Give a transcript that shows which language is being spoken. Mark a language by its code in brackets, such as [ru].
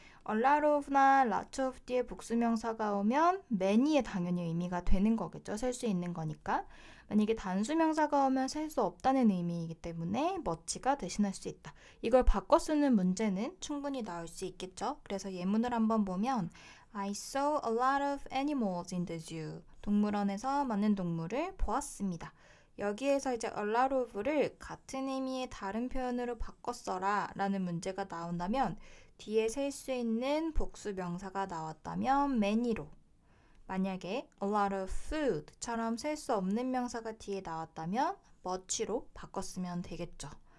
[ko] a lot of나 lot of 뒤에 복수명사가 오면 many에 당연히 의미가 되는 거겠죠. 셀 수 있는 거니까. 만약에 단수명사가 오면 셀 수 없다는 의미이기 때문에 much가 대신할 수 있다. 이걸 바꿔 쓰는 문제는 충분히 나올 수 있겠죠. 그래서 예문을 한번 보면 [en] I saw a lot of animals in the zoo. [ko] 동물원에서 많은 동물을 보았습니다. 여기에서 이제 a lot of를 같은 의미의 다른 표현으로 바꿔 써라 라는 문제가 나온다면 뒤에 셀 수 있는 복수 명사가 나왔다면 many로, 만약에 [en] a lot of food [ko] 처럼 셀 수 없는 명사가 뒤에 나왔다면 much로 바꿨으면 되겠죠.